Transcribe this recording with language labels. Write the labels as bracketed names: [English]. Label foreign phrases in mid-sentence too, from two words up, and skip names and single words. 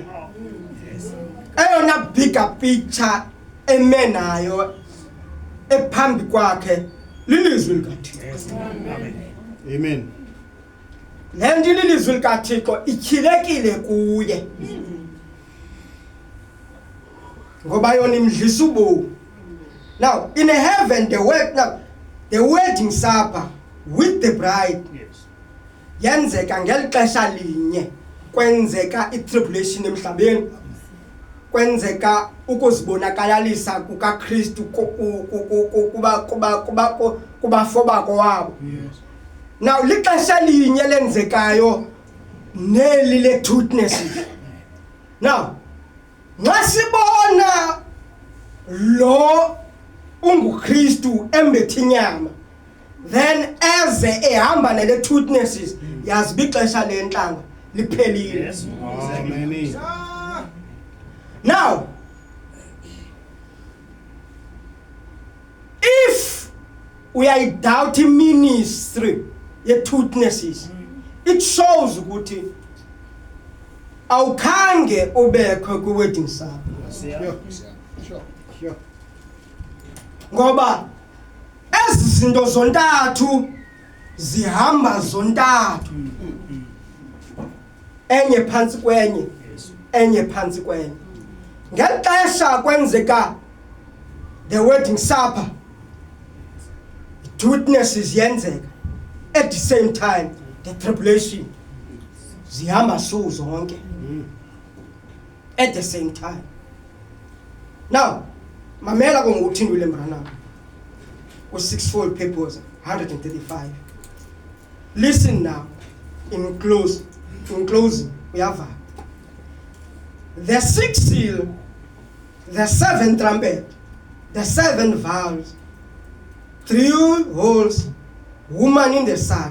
[Xhosa] Eyona [English] bigger picture [Xhosa] emenayo ephambi kwakhe lilizwi likaThixo. [English] Yes. Amen. Amen. [Xhosa] Le nto ililizwi likaThixo ityhilekile kuye. Ngoba yona imdlisa ubomi. [English] Now in heaven the wedding supper with the bride Yes. [Xhosa] yenzeka ngelixesha linye. Kwenzeka i-tribulation emhlabeni. Kwenzeka ukuzibonakalisa kukaKristu kubafo bako wabo. [English] Yes. [Xhosa] Now lixesha linye lenzekayo neli le-truthnesses. Now nxa sibona lo unguKristu embethi inyama, then eze ehamba nele-truthnesses, yazi ixesha lentlanga liphelile. [English] Yes. Amen. Now if we are doubting ministry ye-truthnesses, it shows [Xhosa] ukuthi awukhange ubekho [English] kwi-wedding supper. Yeah. Sure. [Xhosa] Ngoba ezi zinto zontathu zihamba zontathu, enye phansi kwenye, [English] Yes. [Xhosa] enye phansi kwenye. Ngexesha kwenzeka [English] the wedding supper, [Xhosa] truthnesses yenzeka, [English] at the same time the tribulation [Xhosa] zihamba so zonke [English] at the same time. [Xhosa] Now mamela konguthini William Branham ku [English] sixfold purpose [Xhosa] 135. [English] Listen now in closing [Xhosa] uyava. [English] The sixth seal, the seventh trumpet, the seven vials, 3 holes, woman in the sun,